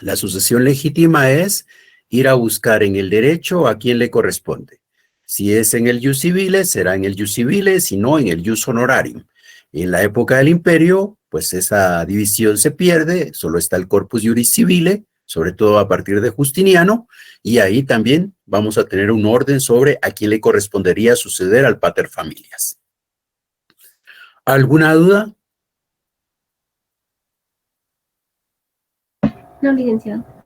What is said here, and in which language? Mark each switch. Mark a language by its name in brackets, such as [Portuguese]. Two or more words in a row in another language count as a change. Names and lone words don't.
[Spanish] La sucesión legítima es ir a buscar en el derecho a quién le corresponde. Si es en el [Latin] jus civile, [Spanish] será en el [Latin] jus civile, [Spanish] si no, en el [Latin] jus honorarium. [Spanish] En la época del imperio, pues esa división se pierde, solo está el [Latin] corpus juris civile, [Spanish] sobre todo a partir de Justiniano, y ahí también vamos a tener un orden sobre a quién le correspondería suceder al [Latin] pater familias. [Spanish] ¿Alguna duda? No, licenciado.